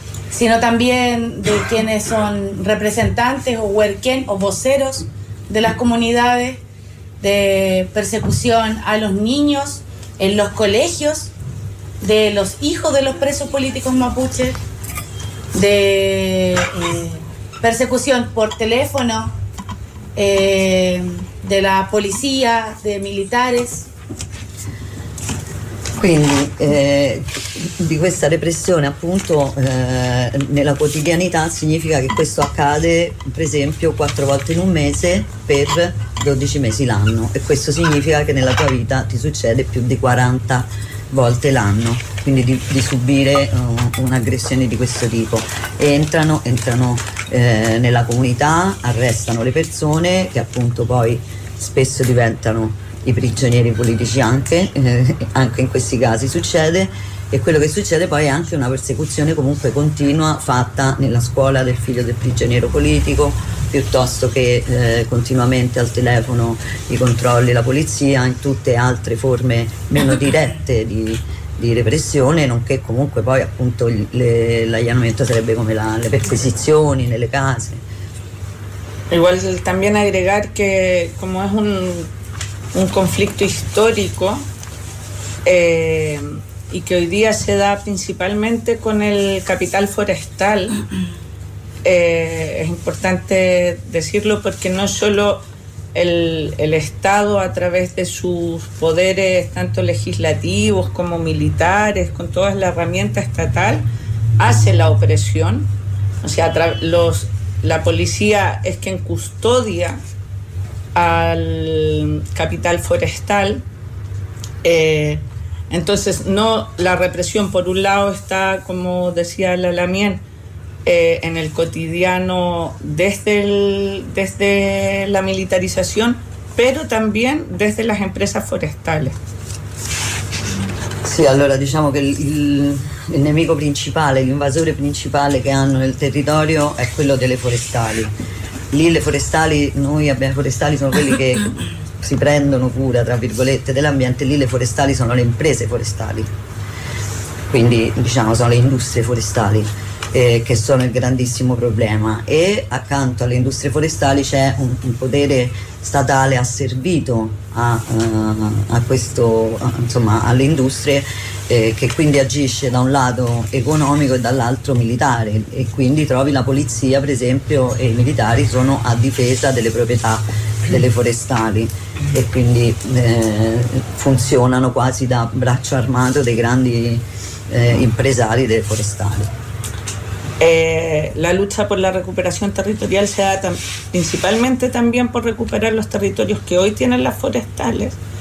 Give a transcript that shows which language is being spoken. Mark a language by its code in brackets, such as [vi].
[es] sino también de quienes son representantes o huerquén o voceros de las comunidades, de persecución a los niños en los colegios, de los hijos de los presos políticos mapuches, de persecución por teléfono, de la policía, de militares. [it] Quindi di questa repressione appunto nella quotidianità significa che questo accade per esempio quattro volte in un mese per 12 mesi l'anno, e questo significa che nella tua vita ti succede più di 40 volte l'anno, quindi di subire un'aggressione di questo tipo. Entrano nella comunità, arrestano le persone che appunto poi spesso diventano i prigionieri politici, anche in questi casi succede, e quello che succede poi è anche una persecuzione comunque continua fatta nella scuola del figlio del prigioniero politico, piuttosto che continuamente al telefono i controlli, la polizia, in tutte altre forme meno dirette di repressione, nonché comunque poi appunto l'allanamento sarebbe come le perquisizioni nelle case. [es] Igual también agregar que como es un conflicto histórico y que hoy día se da principalmente con el capital forestal, es importante decirlo, porque no solo el Estado a través de sus poderes tanto legislativos como militares, con toda la herramienta estatal, hace la opresión, o sea, la policía es quien custodia al capital forestal, entonces no la represión por un lado está, como decía la Lamien, en el cotidiano desde la militarización, pero también desde las empresas forestales. [it] Sí, allora diciamo que il nemico principale, l'invasore principale che hanno nel territorio è quello delle forestali. Lì le forestali, noi abbiamo forestali, sono quelli che si prendono cura, tra virgolette, dell'ambiente. Lì le forestali sono le imprese forestali, quindi diciamo sono le industrie forestali che sono il grandissimo problema. E accanto alle industrie forestali c'è un potere statale asservito alle industrie, che quindi agisce da un lato economico e dall'altro militare, e quindi trovi la polizia per esempio e i militari sono a difesa delle proprietà delle forestali, e quindi funzionano quasi da braccio armato dei grandi impresari delle forestali. [es] La lucha por la recuperación territorial se da principalmente también por recuperar los territorios que hoy tienen las forestales,